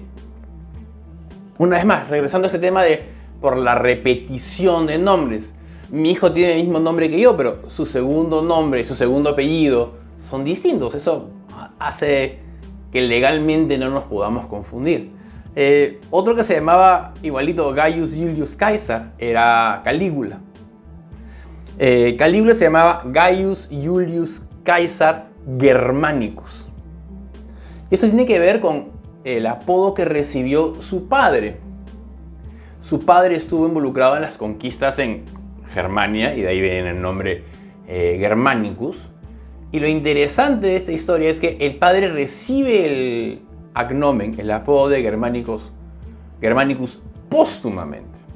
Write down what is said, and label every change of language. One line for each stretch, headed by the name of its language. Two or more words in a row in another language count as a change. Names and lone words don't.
Spanish: Una vez más, regresando a ese tema de por la repetición de nombres. Mi hijo tiene el mismo nombre que yo, pero su segundo nombre y su segundo apellido son distintos. Eso hace que legalmente no nos podamos confundir. Otro que se llamaba igualito Gaius Julius Caesar era Calígula. Calígula se llamaba Gaius Julius Caesar Germanicus. Y esto tiene que ver con el apodo que recibió su padre. Su padre estuvo involucrado en las conquistas en Germania, y de ahí viene el nombre Germanicus. Y lo interesante de esta historia es que el padre recibe el agnomen, el apodo de Germanicus póstumamente.